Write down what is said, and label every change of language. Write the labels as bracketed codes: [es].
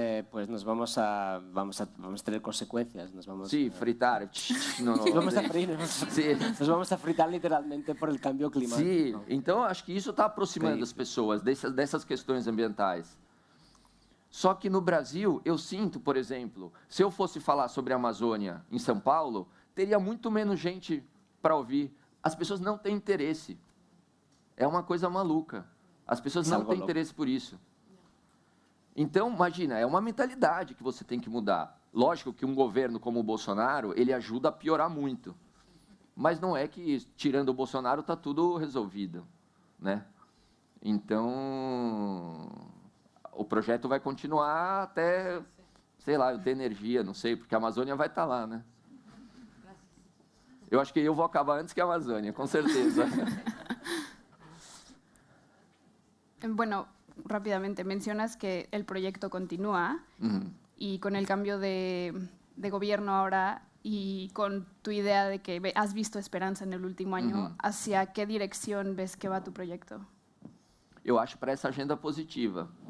[es] Pues nos vamos a tener consecuencias. Sí, fritar. Nos vamos a fritar literalmente por el cambio climático. [pt] Sim, então acho que isso está aproximando as pessoas dessas questões ambientais. Só que no Brasil, eu sinto, por exemplo, se eu fosse falar sobre a Amazônia em São Paulo, teria muito menos gente para ouvir. As pessoas não têm interesse. É uma coisa maluca. As pessoas não têm interesse por isso. Então, imagina, é uma mentalidade que você tem que mudar. Lógico que um governo como o Bolsonaro, ele ajuda a piorar muito. Mas não é que, tirando o Bolsonaro, está tudo resolvido, né? Então, o projeto vai continuar até, sei lá, eu ter energia, não sei, porque a Amazônia vai estar lá, né? Eu acho que eu vou acabar antes que a Amazônia, com certeza. [es] Bueno, rápidamente, mencionas que el proyecto continúa y con el cambio de gobierno ahora y con tu idea de que has visto esperanza en el último año, ¿hacia qué dirección ves que va tu proyecto? [pt] Eu acho para essa agenda positiva.